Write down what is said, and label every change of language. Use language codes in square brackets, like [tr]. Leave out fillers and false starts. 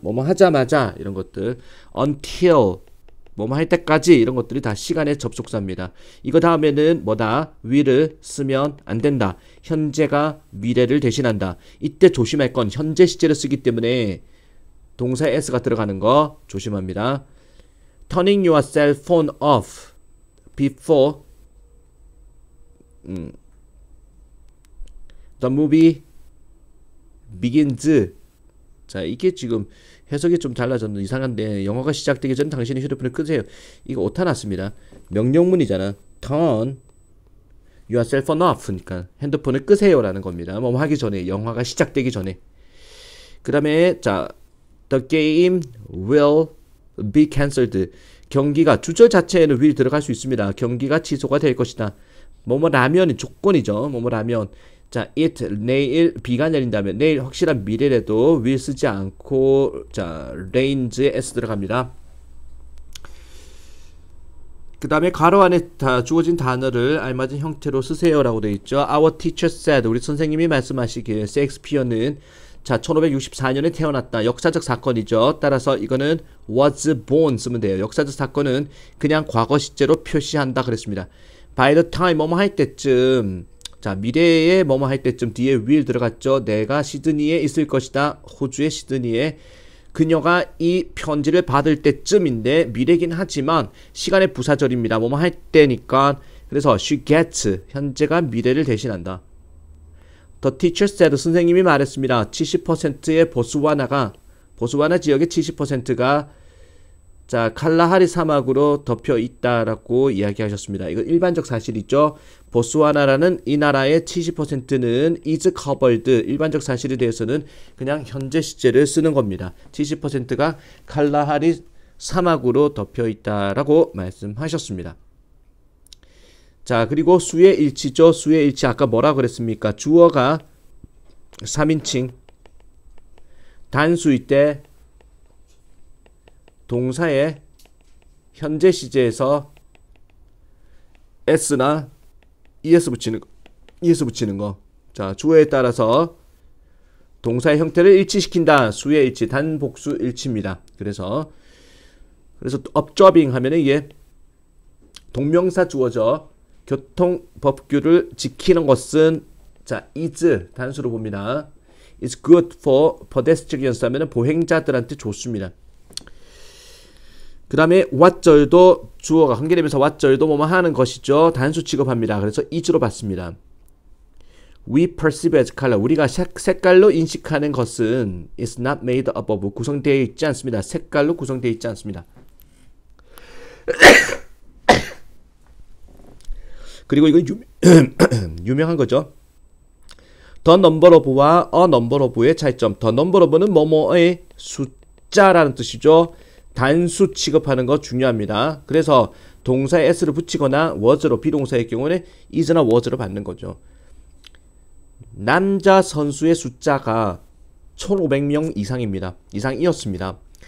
[ko] 뭐뭐 하자마자, 이런 것들. until 뭐뭐 할 때까지, 이런 것들이 다 시간의 접속사입니다. 이거 다음에는 뭐다? will을 쓰면 안 된다. 현재가 미래를 대신한다. 이때 조심할 건 현재 시제를 쓰기 때문에 동사에 s가 들어가는 거 조심합니다. [en] Turning your cell phone off before the movie begins. [ko] 자, 이게 지금 해석이 좀 달라졌는 이상한데 영화가 시작되기 전 당신이 휴대폰을 끄세요. 이거 오타 났습니다. 명령문이잖아. [en] turn your cell phone off니까 [ko] 핸드폰을 끄세요라는 겁니다. 뭐 하기 전에 영화가 시작되기 전에. 그 다음에 자 [en] the game will be cancelled. [ko] 경기가 주절 자체에는 will 들어갈 수 있습니다. 경기가 취소가 될 것이다. 뭐뭐라면이 조건이죠. 뭐뭐라면 자 it 내일 비가 내린다면 내일 확실한 미래라도 will 쓰지 않고 자 range에 s 들어갑니다. 그 다음에 가로 안에 다 주어진 단어를 알맞은 형태로 쓰세요라고 되어 있죠. [en] Our teacher said. [ko] 우리 선생님이 말씀하시길 셰익스피어는 자 1564년에 태어났다. 역사적 사건이죠. 따라서 이거는 was born 쓰면 돼요. 역사적 사건은 그냥 과거 시제로 표시한다 그랬습니다. [en] By the time [ko] 뭐뭐 할 때쯤 자 미래에 뭐뭐 할 때쯤 뒤에 will 들어갔죠. 내가 시드니에 있을 것이다. 호주의 시드니에 그녀가 이 편지를 받을 때쯤인데 미래긴 하지만 시간의 부사절입니다. 뭐뭐 할 때니까 그래서 [en] she gets [ko] 현재가 미래를 대신한다. [en] The teacher said [ko] 선생님이 말했습니다. 70%의 보스와나 지역의 70%가 자 칼라하리 사막으로 덮여 있다라고 이야기하셨습니다. 이거 일반적 사실이죠. 보스와나라는 이 나라의 70%는 is covered 일반적 사실에 대해서는 그냥 현재 시제를 쓰는 겁니다. 70%가 칼라하리 사막으로 덮여 있다라고 말씀하셨습니다. 자 그리고 수의 일치죠. 수의 일치 아까 뭐라 그랬습니까? 주어가 3인칭 단수일 때 동사의 현재 시제에서 s나 es 붙이는 거. 자, 주어에 따라서 동사의 형태를 일치시킨다. 수의 일치, 단복수 일치입니다. 그래서 observing 하면은 이게 동명사 주어죠. 교통 법규를 지키는 것은 자, is 단수로 봅니다. [en] It's good for pedestrians [ko] 하면은 보행자들한테 좋습니다. 그 다음에 what절도 주어가 관계되면서 what절도 뭐뭐 하는 것이죠. 단수 취급합니다. 그래서 is로 받습니다. [en] We perceive as color. [ko] 우리가 색깔로 인식하는 것은 [en] is not made up of [ko] 구성되어 있지 않습니다. 색깔로 구성되어 있지 않습니다. 그리고 이건 유명한 거죠. [en] The number of와 a number of의 차이점. [ko] The number of는 뭐뭐의 숫자라는 뜻이죠. 단수 취급하는 거 중요합니다. 그래서 동사에 s를 붙이거나 was로 비동사의 경우는 is나 was로 받는 거죠. 남자 선수의 숫자가 1500명 이상이었습니다.